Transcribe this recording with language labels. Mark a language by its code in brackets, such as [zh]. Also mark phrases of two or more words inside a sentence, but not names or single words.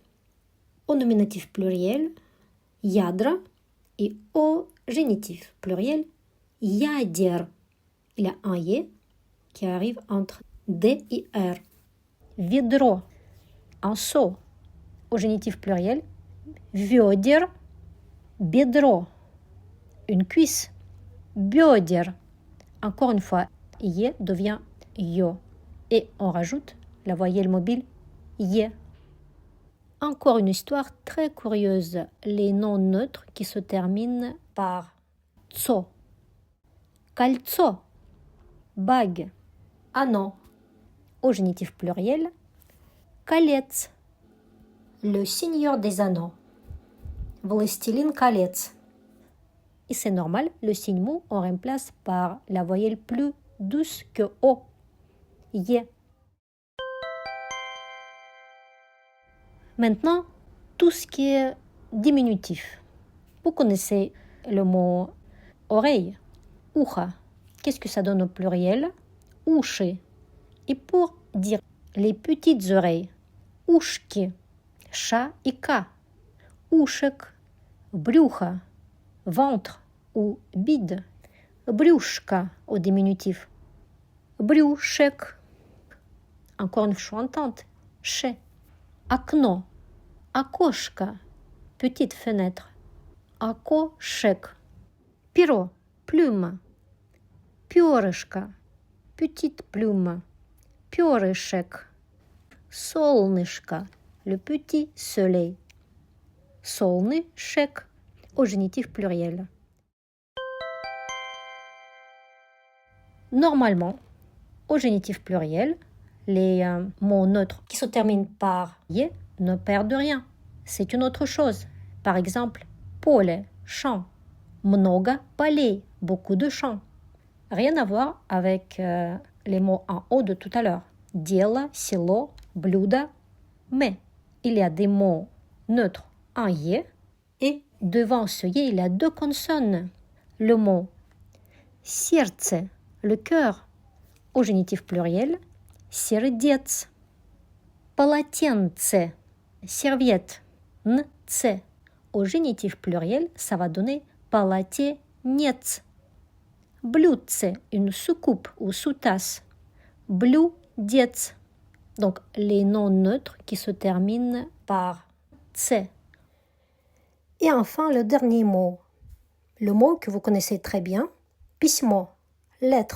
[fr] Au nominatif pluriel, ядра, et au génitif pluriel, ядер. Il y a un «е» qui arrive entre D et R. Ведро, un seau. Au génitif pluriel, [ru] ведер, бедро, [fr] une cuisse. [ru] Бедер. [fr] Encore une fois, «е» devient «ё». Et on rajoute la voyelle mobile «е». Encore une histoire très curieuse. Les noms neutres qui se terminent par tso. [ru] Кольцо. Bague. [fr] Anneau. Au génitif pluriel, колец. Le seigneur des anneaux. [ru] Властелин колец. [fr] Et c'est normal, le signe mou, on remplace par la voyelle plus douce que O. Ye. Maintenant, tout ce qui est diminutif. Vous connaissez le mot oreille, ucha. Qu'est-ce que ça donne au pluriel? Уши. Et pour dire les petites oreilles, [ru] ушки, ша et ka. Ушек, брюхо, [fr] ventre ou bide. [ru] Брюшка [fr] au diminutif. [ru] Брюшек. [fr] Encore une chantante, [ru] ше. Окно, окошко, [fr] petite fenêtre. [ru] Окошек. Перо, plume. Перышко, [fr] petite plume. [ru] Перышек. Солнышко, [fr] le petit soleil. Солнышек au génitif pluriel. Normalement, au génitif pluriel, les mots neutres qui se terminent par ye ne perdent rien. C'est une autre chose. Par exemple, [ru] поле, champ. Много полей, [fr] beaucoup de champs. Rien à voir avec les mots en haut de tout à l'heure. [ru] Дело, село, блюдо. [fr] Mais il y a des mots neutres en ye et devant ce ye, il y a deux consonnes. Le mot сердце, le cœur, au génitif pluriel, [ru] сердец. Полотенце, [fr] serviette, нце. Au génitif pluriel, ça va donner полотенец. [ru] Блюдце, [fr] une soucoupe ou sous-tasse. [ru] Блюдец. [fr] Donc, les noms neutres qui se terminent par tse. Et enfin, le dernier mot. Le mot que vous connaissez très bien, письмо, lettre.